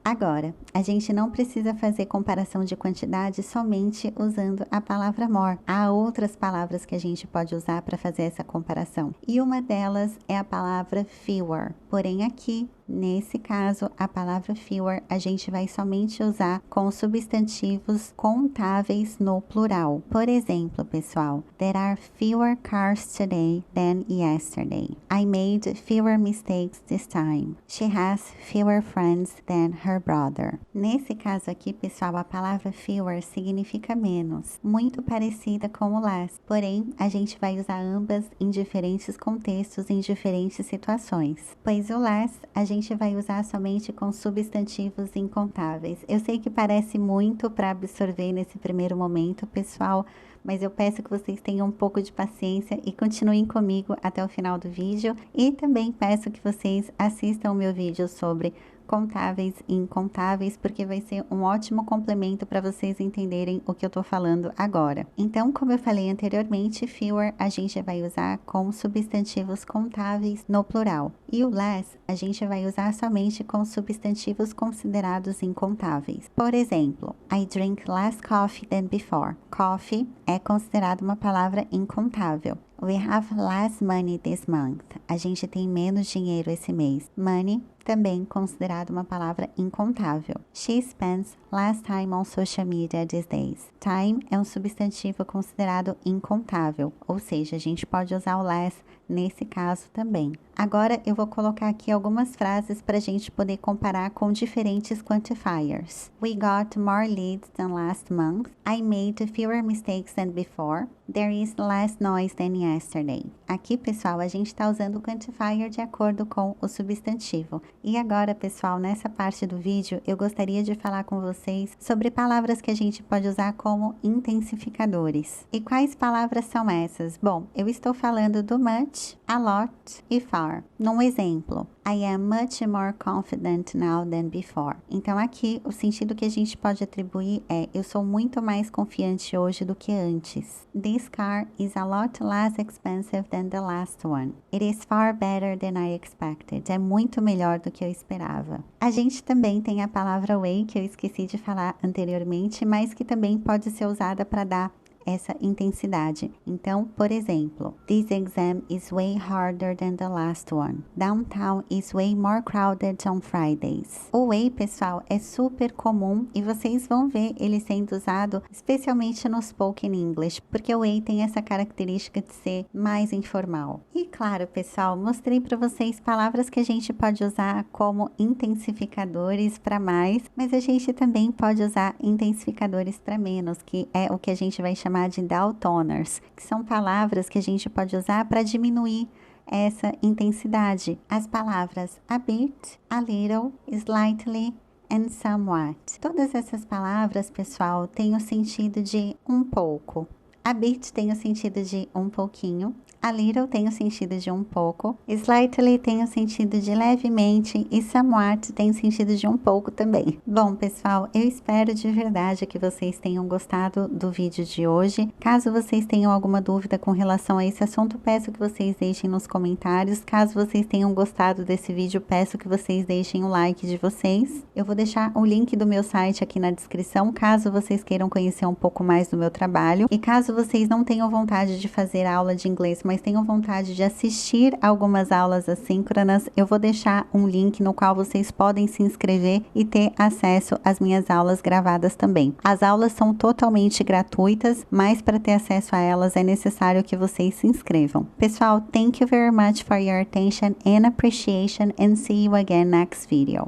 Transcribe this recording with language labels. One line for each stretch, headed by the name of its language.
Portuguese: Agora, a gente não precisa fazer comparação de quantidade somente usando a palavra more. Há outras palavras que a gente pode usar para fazer essa comparação. E uma delas é a palavra fewer. Porém, aqui, nesse caso, a palavra fewer a gente vai somente usar com substantivos contáveis no plural. Por exemplo, pessoal,
English: there are fewer cars today than yesterday. I made fewer mistakes this time. She has fewer friends than her brother.
Portuguese: Nesse caso aqui, pessoal, a palavra fewer significa menos, muito parecida com o less. Porém, a gente vai usar ambas em diferentes contextos, em diferentes situações. Pois o less a gente vai usar somente com substantivos incontáveis. Eu sei que parece muito para absorver nesse primeiro momento, pessoal, mas eu peço que vocês tenham um pouco de paciência e continuem comigo até o final do vídeo. E também peço que vocês assistam o meu vídeo sobre contáveis e incontáveis, porque vai ser um ótimo complemento para vocês entenderem o que eu tô falando agora. Então, como eu falei anteriormente, fewer a gente vai usar com substantivos contáveis no plural. E o less a gente vai usar somente com substantivos considerados incontáveis. Por exemplo,
English: I drink less coffee than before.
Portuguese: Coffee é considerado uma palavra incontável.
English: We have less money this month.
Portuguese: A gente tem menos dinheiro esse mês. Money também considerado uma palavra incontável.
English: She spends less time on social media these days.
Portuguese: Time é um substantivo considerado incontável, ou seja, a gente pode usar o less nesse caso também. Agora eu vou colocar aqui algumas frases para a gente poder comparar com diferentes quantifiers.
English: We got more leads than last month. I made fewer mistakes than before. There is less noise than yesterday.
Portuguese: Aqui, pessoal, a gente está usando o quantifier de acordo com o substantivo. E agora, pessoal, nessa parte do vídeo, eu gostaria de falar com vocês sobre palavras que a gente pode usar como intensificadores. E quais palavras são essas? Bom, eu estou falando do much, a lot e far. Num exemplo,
English: I am much more confident now than before.
Portuguese: Então, aqui, o sentido que a gente pode atribuir é eu sou muito mais confiante hoje do que antes.
English: This car is a lot less expensive than the last one. It is far better than I expected.
Portuguese: É muito melhor do que eu esperava. A gente também tem a palavra way, que eu esqueci de falar anteriormente, mas que também pode ser usada para dar essa intensidade. Então, por exemplo,
English: this exam is way harder than the last one. Downtown is way more crowded on Fridays.
Portuguese: O way, pessoal, é super comum e vocês vão ver ele sendo usado especialmente no spoken English, porque o way tem essa característica de ser mais informal. E claro, pessoal, mostrei para vocês palavras que a gente pode usar como intensificadores para mais, mas a gente também pode usar intensificadores para menos, que é o que a gente vai chamar de downtoners, que são palavras que a gente pode usar para diminuir essa intensidade. As palavras
English: a bit, a little, slightly and somewhat.
Portuguese: Todas essas palavras, pessoal, têm o sentido de um pouco. A bit tem o sentido de um pouquinho. A little tem o sentido de um pouco, slightly tem o sentido de levemente e somewhat tem o sentido de um pouco também. Bom, pessoal, eu espero de verdade que vocês tenham gostado do vídeo de hoje. Caso vocês tenham alguma dúvida com relação a esse assunto, peço que vocês deixem nos comentários. Caso vocês tenham gostado desse vídeo, peço que vocês deixem o like de vocês. Eu vou deixar o link do meu site aqui na descrição, caso vocês queiram conhecer um pouco mais do meu trabalho. E caso vocês não tenham vontade de fazer aula de inglês, mas tenham vontade de assistir algumas aulas assíncronas, eu vou deixar um link no qual vocês podem se inscrever e ter acesso às minhas aulas gravadas também. As aulas são totalmente gratuitas, mas para ter acesso a elas é necessário que vocês se inscrevam. Pessoal,
English: thank you very much for your attention and appreciation, and see you again next video.